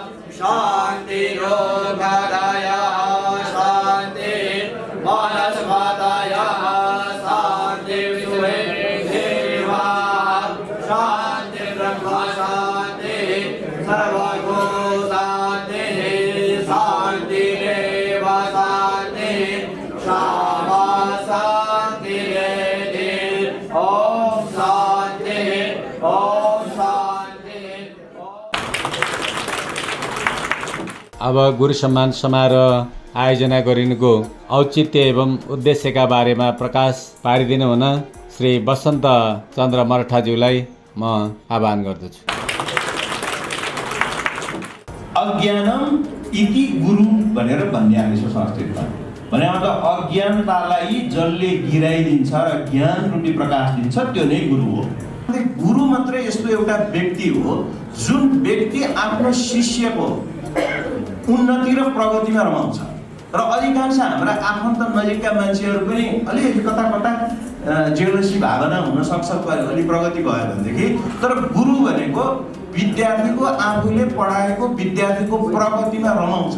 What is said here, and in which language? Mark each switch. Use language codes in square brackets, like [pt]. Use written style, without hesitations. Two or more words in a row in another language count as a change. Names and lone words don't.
[sa] शान्तिरोगदयः शान्तिः वनस्पतयः शान्तिर्देवाः शान्तिर्ब्रह्म शान्तिः सर्वभूतान्तिः शान्तिरेव शान्तिः क्षमा शान्तिरेधिः ॐ शान्तिः ॐ शान्तिः [ne] अब गुरु सम्मान समारोह आयोजना गरिनुको औचित्य एवं उद्देश्यका बारेमा प्रकाश पारिदिनु हुन श्री बसन्त चन्द्र मरठाज्यूलाई म आह्वान गर्दछु। [sa] अज्ञानम इति [ne] गुरु भनेर भनिएको छ संस्कृतमा। भने त अज्ञानतालाई जसले गिराइदिन्छ र ज्ञान रूपी प्रकाश दिन्छ त्यो नै गुरु हो। गुरु मात्र यस्तो एउटा व्यक्ति हो जुन व्यक्ति आफ्नो शिष्यको उन्नति र प्रगतिमा रमाउँछ र अधिकांश हाम्रा आफन्त नजिकका मान्छेहरू पनि अलिकति कता कता जेलसी भावना हुन सक्छ अलि प्रगति भयो भनेदेखि, तर गुरु भनेको विद्यार्थीको आफूले पढाएको विद्यार्थीको प्रगतिमा रमाउँछ।